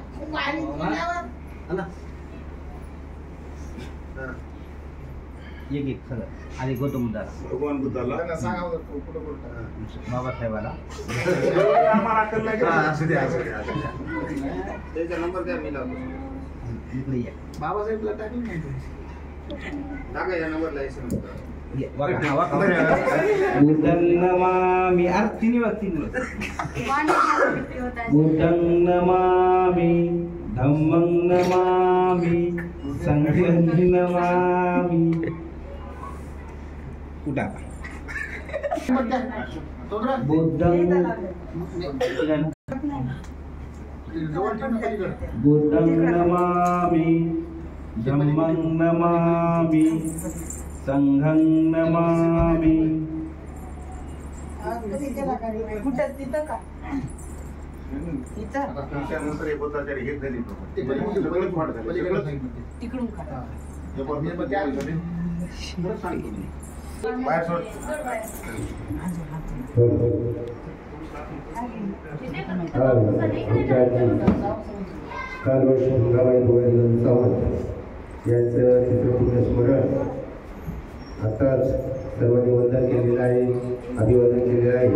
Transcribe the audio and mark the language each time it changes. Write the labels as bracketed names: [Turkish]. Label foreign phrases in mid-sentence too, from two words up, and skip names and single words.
[Marathi] एक सगळं आधी गौतम बुद्धाला, भगवान बुद्धाला सांगा कुठं कुठं बाबासाहेबाला. असू दे. त्याचा नंबर द्या, मी लावतो. इकडे या. बाबासाहेबला टाकून टाका या नंबरला SMS. [Pali] बुद्धं नमामि. [Marathi] तिन्ही वाजता [Pali] बुद्धं नमामि धम्मं नमामि संघं नमामि. [Marathi] उठा. [Pali] बुद्धं नमामि धम्मं नमामि संघं नमामि. [Marathi] नंतर हे बोधाचार्य हे झाली. बाहेर सोड. कालवर्षी गंगाबाई गोविंद सावंत यांचं चित्रपूर्ण स्मरण आताच सर्वांनी वंदन केलेलं आहे, अभिवादन केलेलं आहे.